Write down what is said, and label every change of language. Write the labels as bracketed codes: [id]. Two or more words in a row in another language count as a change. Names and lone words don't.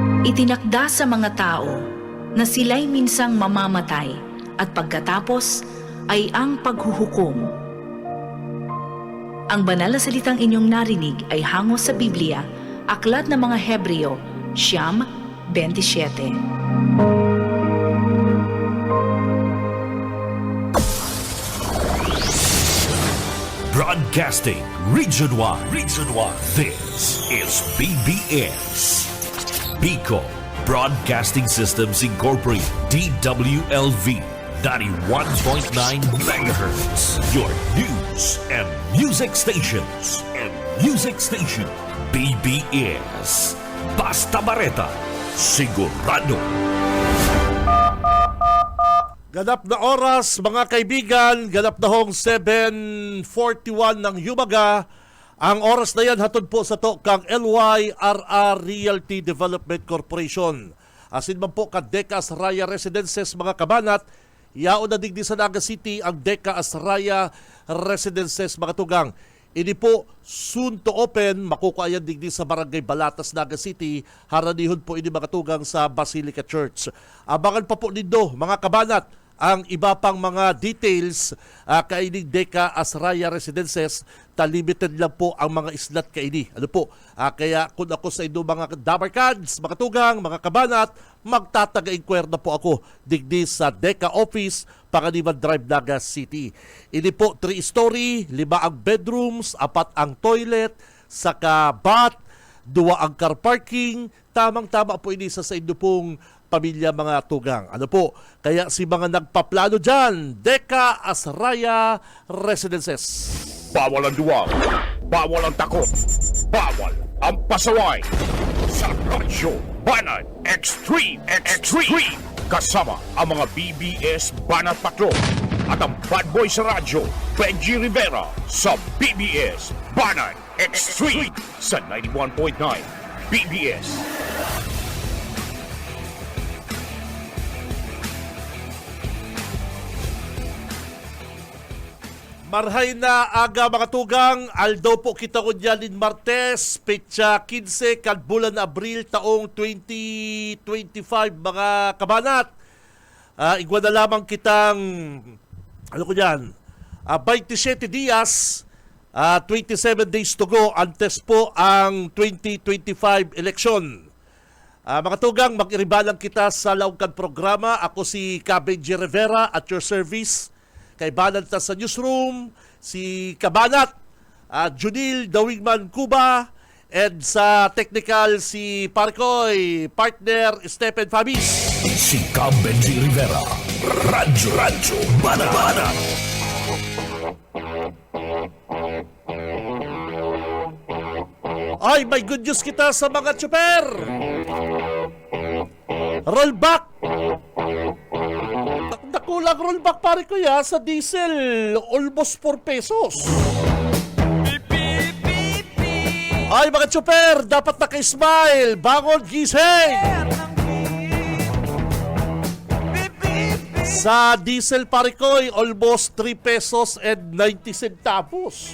[tl] Itinakda sa mga tao na sila'y minsang mamamatay at pagkatapos ay ang paghuhukom. Ang banal na salitang inyong narinig ay hango sa Biblia, Aklat ng mga Hebreo, 9:27. [en] Broadcasting Region 1. This is BBS. Bicol Broadcasting Systems Incorporated. DWLV 91.9 MHz. Your news and music stations. [bik] BBS. Basta Bareta. Sigurado. [tl] Ganap na oras, mga kaibigan, ganap na hong 7:41 ng Yumaga. [bik] Ang oras na yan hatod po sa to kang LYRR Realty Development Corporation. Asin man po ka Deca Asraya Residences, mga kabanat, yao na digdi sa Naga City ang Deca Asraya Residences, mga tugang. Ini po [en] soon to open, [bik] makukuayan digdi sa Barangay Balatas, Naga City. Haranihon po ini mga tugang sa Basilica Church. Abangan pa po nindo, mga kabanat, ang iba pang mga details kaining Deca Asraya Residences. Limited lang po ang mga islat kaini. Kaya kung ako sa inyo mga dabarkads, mga tugang, mga kabanat, magtataga-inquire na po ako digdi sa Deca Office, Panganiban Drive, Naga City. Ini po 3-story, 5 ang bedrooms, 4 ang toilet, saka bath, 2 ang [en] car parking. [bik] Tamang-tama po ini sa inyo pong pamilya, mga tugang. Kaya si mga nagpaplano dyan, Deca Asraya Residences. [tl] Bawal ang duwag, bawal ang takot, bawal ang pasaway. Sa Radyo Banat Extreme. Kasama ang mga BBS Banat Patrol at ang [en] bad boy [tl] sa radyo, Benji Rivera, sa BBS Banat Extreme sa 91.9 BBS. [bik] Marhay na aga, mga tugang. Aldaw po kita ko dyan Martes, petsa 15, bulan Abril, taong 2025, mga kabanat. Igwa na lamang kitang, 27 dias, [en] 27 days to go, [bik] antes po ang 2025 election. Mga tugang, mag-iribalang kita sa laungkan programa. [tl] Ako si Benji Rivera [en] at your service. [bik] Kay Banat sa newsroom, si Kabanat, Junil Dawigman Cuba, and sa technical si Parkoy, partner Stephen Fabis. Si Benji Rivera. Radyo Banat. Ay, may [en] good news [bik] kita sa mga tsuper. Rollback. Nakulang rollback, pare ko ya, sa diesel, [en] almost 4 pesos. [bik] Ay, mga tsuper, dapat naka-smile. [tl] Bangon, gising. [bik] Sa diesel, pare ko, [en] almost 3 pesos and 90 centavos.